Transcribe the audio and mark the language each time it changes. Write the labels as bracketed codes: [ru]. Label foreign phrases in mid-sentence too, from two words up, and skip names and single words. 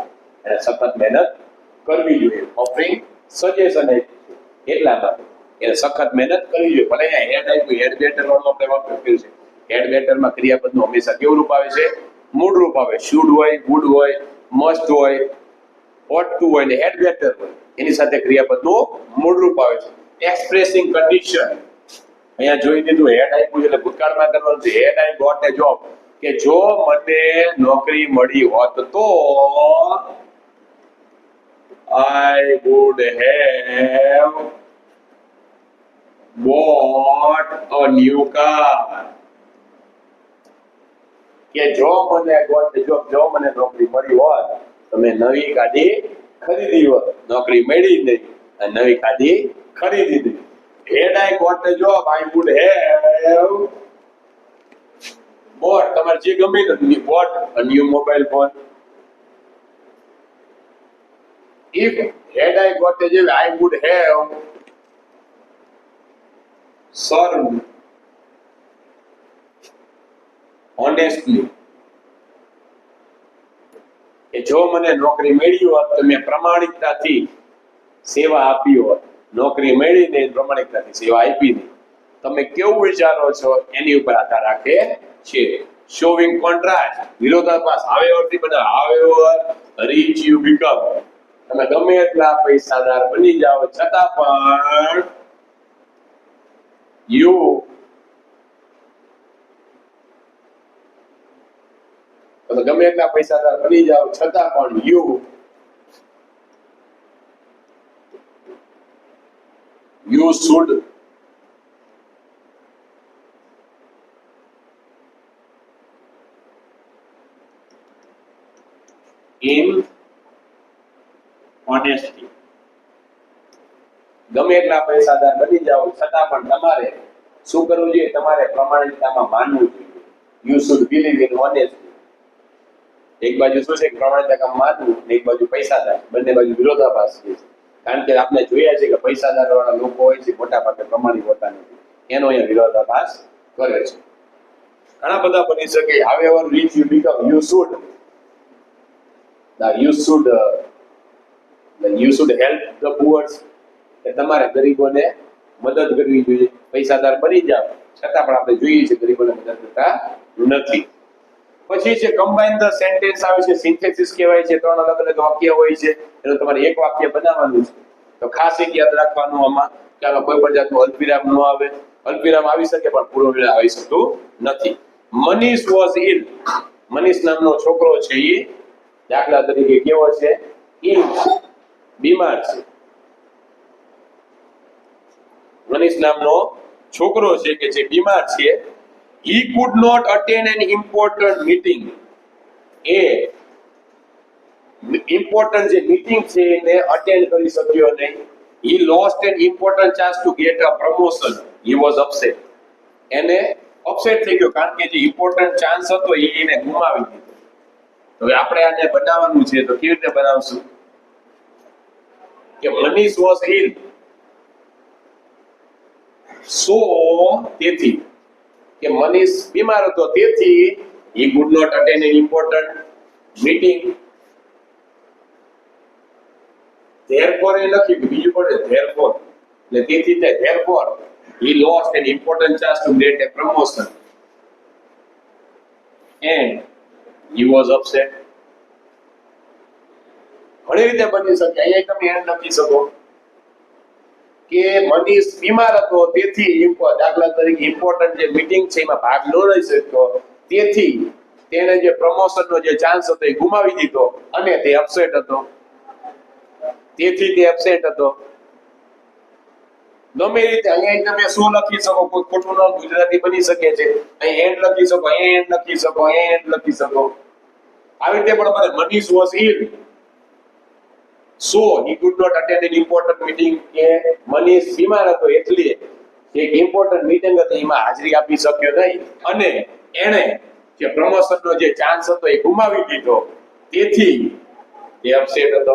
[gu] એને સખત મહેનત કરવી જોઈએ. [en] offering suggestion [gu] એટલા માટે એને સખત મહેનત કરવી જોઈએ. ભલે અહીંયા હેડ આપ્યું, [en] had better [gu] વાળું આપણે વાપર્યું છે. હેડ બેટરમાં ક્રિયાપદનું હંમેશા કેવું રૂપ આવે છે? મૂળ રૂપ આવે. શુડ હોય, વુડ હોય, મસ્ટ હોય, [en] ought to [gu] હોય ને [en] had better [gu] હોય. એની સાથે ક્રિયાપદનું મૂળ રૂપ આવે છે. [en] expressing condition [gu] અહીંયા જોઈ દીધું. હેડ આપ્યું એટલે ભૂતકાળમાં કરવાનું છે. [en] Had I got a job. [gu] કે જો મને નોકરી મળી હોત તો [en] I would have bought a new car. [gu] કે જો મને નોકરી મળી હોત તો મેં નવી ગાડી ખરીદી હોત. નોકરી મળી નહીં અને નવી ગાડી ખરીદી નહીં. [en] Had I got a job, I would have bought, [gu] તમારે જે ગમે તે [en] bought a new mobile phone. If had I got a job, I would have served honestly. [gu] કે જો મને નોકરી મળી હોત તો મેં પ્રમાણિકતાથી સેવા આપી હોત. નોકરી મળી નહીં, પ્રમાણિકતાથી સેવા આપી નહીં. તમે કેવું વિચારો છો એની ઉપર આધાર રાખે છે. [en] showing contrast, [gu] વિરોધાભાસ. હાવેવરથી બને [en] however rich you become. [gu] તમે ગમે એટલા પૈસાદાર બની જાઓ છતાં પણ તમે ગમે એટલા પૈસાદાર બની જાઓ છતાં પણ [en] you should in honesty. [gu] ગમે એટલા પૈસાદાર બની જાઓ છતાં પણ તમારે શું કરવું જોઈએ? તમારે પ્રમાણિકતામાં માનવું જોઈએ. [en] You should believe in honesty. [gu] એક બાજુ શું છે? પ્રમાણિકતામાં માનવું, એક બાજુ પૈસાદાર. બંને બાજુ વિરોધાભાસ છે. કારણ કે આપણે જોયા છે કે પૈસાદાર વાળા લોકો હોય છે મોટા ભાગે પ્રમાણિક હોતા નથી. એનો અહીંયા વિરોધાભાસ કરે છે. ઘણા બધા બની શકે. [en] however rich you become, you should help the poor. [gu] કે તમારે ગરીબોને મદદ કરવી જોઈએ. પૈસાદાર બની જાવ છતાં પણ આપણે જોઈએ છે ગરીબોને મદદ કરતા નથી. પછી છે [en] combine the sentence [gu] આવે છે, સિન્થેસિસ કહેવાય છે. 3 અલગ અલગ વાક્ય હોય છે, એનું તમારે એક વાક્ય બનાવવાનું છે. તો ખાસ એક યાદ રાખવાનું આમાં કે આમાં કોઈ પણ જાતનું અલ્પવિરામ ન આવે. અલ્પવિરામ આવી શકે પણ પૂર્ણ વિરામ આવી શકતું નથી. [en] Manish was ill. [gu] મનીષ નામનો છોકરો છે એ દાખલા તરીકે કેવો છે? ઇલ, બીમાર છે. મનીષ નામનો છોકરો છે કે જે બીમાર છે. [en] He could not attend an important meeting. [gu] એ important જે મીટિંગ છે એને અટેન્ડ કરી શક્યો નહીં. [en] He lost an important chance to get a promotion. He was upset. [gu] એને અપસેટ થઈ ગયો કારણ કે જે [en] important chance [gu] હતો એ એને ગુમાવી દીધો. હવે આપણે આને બનાવવાનું છે તો કેવી રીતે બનાવશું? [en] કે મનીષ was ill. So [gu] તેથી કે મનીષ બીમાર હતો તેથી [en] he could not attend an important meeting. therefore [gu] એ લખ્યું બીજું પડે [en] therefore [gu] એટલે તેથી તે [en] therefore he lost an important chance to get a promotion and he was upset. [gu] ઘણી રીતે બની શકે. અહીંયા તમે એમ લખી શકો કે મનીષ બીમાર હતો તેથી દાખલા તરીકે ઇમ્પોર્ટન્ટ જે મીટિંગ છે એમાં ભાગ ન લઈ શકતો તેથી તેને જે પ્રમોશનનો જે ચાન્સ હતો એ ગુમાવી દીધો અને તે અપસેટ હતો. તેથી તે અપસેટ હતો. ગમે રીતે અહીંયા તમે શું લખી શકો? કોઈ ખોટું ન ગુજરાતી બની શકે છે. અહીં એન્ડ લખી શકો, અહીંયા એન્ડ લખી શકો, અહીંયા એન્ડ લખી શકો. આવી રીતે પણ બને. [en] Manish was ill so he could not attend an important meeting. [gu] કે મનીષ બીમાર હતો એટલે એક [en] important meeting [gu] હતી એમાં હાજરી આપી શક્યો નહીં અને એને જે પ્રમોશનનો જે ચાન્સ હતો એ ગુમાવી દીધો તેથી તે અપસેટ હતો.